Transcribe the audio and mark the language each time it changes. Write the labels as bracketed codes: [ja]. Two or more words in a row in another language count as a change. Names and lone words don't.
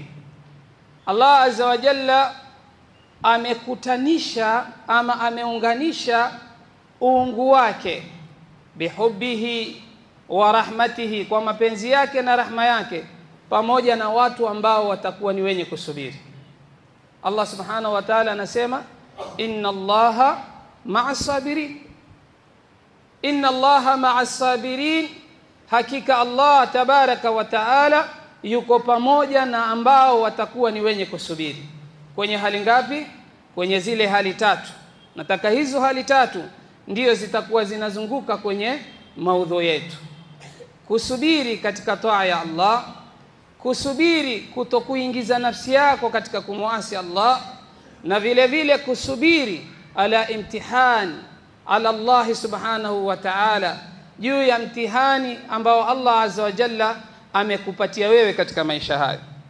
[sw] Allah [ar] عز وجل [sw] amekutanisha ama ameunganisha uungu wake [ar] بحبه ورحمته, [sw] kwa mapenzi yake na rahma yake, pamoja na watu ambao watakuwa ni wenye kusubiri. [ar] الله سبحانه وتعالى anasema إن الله مع الصابرين إن الله مع الصابرين, inna Allaha ma'as sabirin, [sw] hakika Allah [ar] تبارك وتعالى [sw] yuko pamoja na ambao watakuwa ni wenye kusubiri. Kwenye hali ngapi? Kwenye zile hali tatu. Nataka hizo hali tatu ndio zitakuwa zinazunguka kwenye maudhui yetu. Kusubiri katika taa ya Allah, kusubiri kutokuingiza nafsi yako katika kumuasi Allah, na vile vile kusubiri [ar] على امتحان على الله سبحانه وتعالى, [sw] juu ya mtihani ambao Allah [ar] عز وجل [sw] amekupatia wewe katika maisha haya.